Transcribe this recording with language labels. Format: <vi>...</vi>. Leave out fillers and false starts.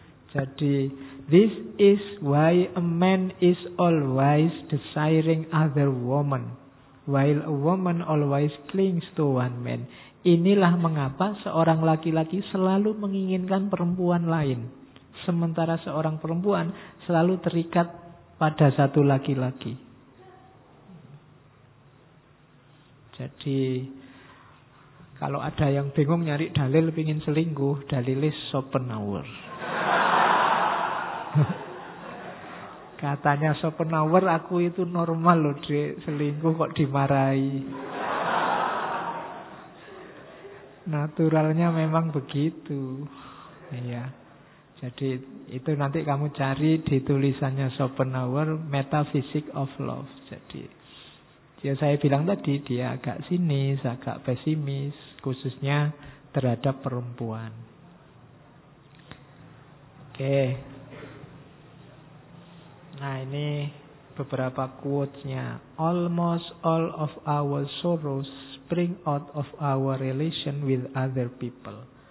<en>Jadi this is why a man is always desiring other woman, while a woman always clings to one man.</en> <id>Inilah mengapa seorang laki-laki selalu menginginkan perempuan lain, sementara seorang perempuan selalu terikat pada satu laki-laki. Jadi kalau ada yang bingung nyari dalil pengin selingkuh, dalilis Schopenhauer. Katanya Schopenhauer, aku itu normal loh di selingkuh kok dimarahi. Naturalnya memang begitu. Iya. Jadi itu nanti kamu cari di tulisannya Schopenhauer, Metaphysic of Love. Jadi ya saya bilang tadi, dia agak sinis, agak pesimis, khususnya terhadap perempuan. Oke. Nah ini beberapa quotes-nya.</id> <en>Almost all of our sorrows spring out of our relation with other people.</en>